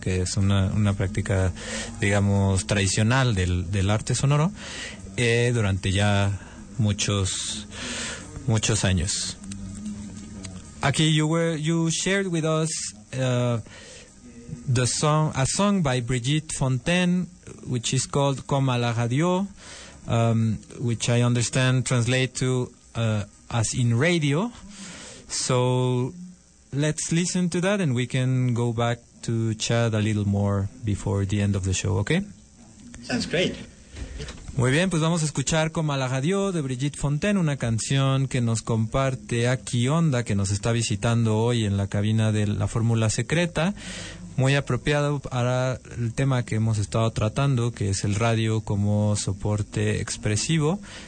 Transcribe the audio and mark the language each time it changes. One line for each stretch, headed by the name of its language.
Spanish: Que es una práctica, digamos, tradicional del arte sonoro, durante ya muchos años.
English: Aquí you shared with us a song by Brigitte Fontaine, which is called "Comme à la radio," which I understand translate to as in radio. So let's listen to that, and we can go back to chat a little more before the end of the show. Okay? Sounds great.
Spanish: Muy bien, pues vamos a escuchar Comme à la radio de Brigitte Fontaine, una canción que nos comparte aquí Onda, que nos está visitando hoy en la cabina de La Fórmula Secreta, muy apropiado para el tema que hemos estado tratando, que es el radio como soporte expresivo.